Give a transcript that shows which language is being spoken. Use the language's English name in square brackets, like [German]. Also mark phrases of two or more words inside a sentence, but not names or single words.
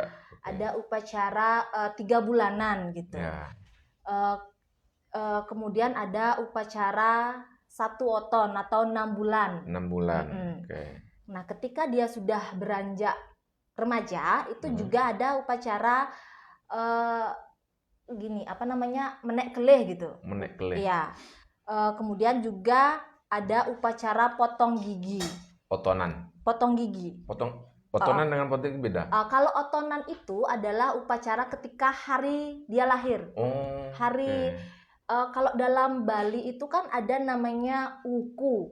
[Indonesian] Ada upacara 3 bulanan gitu. Kemudian ada upacara 1 oton atau 6 bulan. 6 bulan. Nah, ketika dia sudah beranjak remaja, itu juga ada upacara menek keleh gitu. Menek keleh. Iya. Kemudian juga ada upacara potong gigi. Otonan. Potong gigi. Otonan dengan potong gigi beda. Kalau otonan itu adalah upacara ketika hari dia lahir. Kalau dalam Bali itu kan ada namanya wuku.